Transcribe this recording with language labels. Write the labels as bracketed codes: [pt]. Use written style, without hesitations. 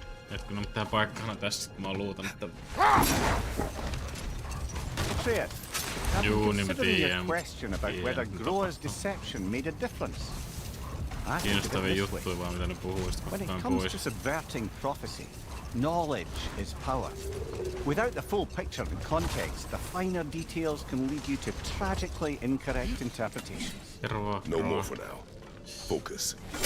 [fi] Hetkinen, mutta tää paikkana tässä, kun mä oon luutanut, että... [en] Atreus, I've been considering your question about whether Groa's deception made a difference. [fi] Kiinnostavia juttuja vaan, mitä ne puhuu, [en] When it comes to subverting prophecy, knowledge is power. Without the full picture and context, the finer details can lead you to tragically incorrect interpretations. No more for now. Focus.